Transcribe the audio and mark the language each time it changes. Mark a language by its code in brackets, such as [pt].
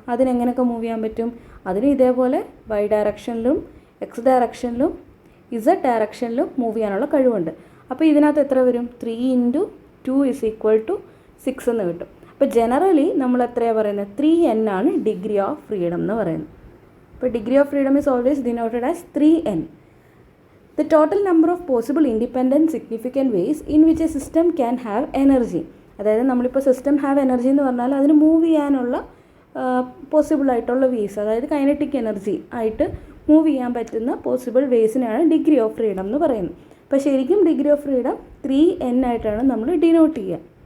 [ml] അതിനെങ്ങനെയൊക്കെ move ചെയ്യാൻ പറ്റും? അതിന് ഇതേപോലെ y ഡയറക്ഷനിലും x ഡയറക്ഷനിലും z ഡയറക്ഷനിലും മൂവ് ചെയ്യാനുള്ള കഴിവുണ്ട്. അപ്പോൾ ഇതിനകത്ത് എത്ര വരും? 3 × 2 = 6 എന്ന് കിട്ടും. അപ്പോൾ ജനറലി നമ്മൾ എത്രയാണ് പറയുന്നത്? 3n ആണ് ഡിഗ്രി ഓഫ് ഫ്രീഡം എന്ന് പറയുന്നത്. [en] അപ്പോൾ degree of freedom is always denoted as 3n. The total number of possible independent significant ways in which a system can have energy. [ml] അതായത് നമ്മളിപ്പോൾ സിസ്റ്റം ഹാവ് എനർജി എന്ന് പറഞ്ഞാൽ അതിന് മൂവ് ചെയ്യാനുള്ള പോസിബിൾ ആയിട്ടുള്ള വേസ്, അതായത് കൈനറ്റിക് എനർജി ആയിട്ട് move ചെയ്യാൻ പറ്റുന്ന പോസിബിൾ വേസിനാണ് ഡിഗ്രി ഓഫ് ഫ്രീഡം എന്ന് പറയുന്നത്. അപ്പോൾ ശരിക്കും ഡിഗ്രി ഓഫ് ഫ്രീഡം 3n ആയിട്ടാണ് നമ്മൾ ഡിനോട്ട് ചെയ്യുക.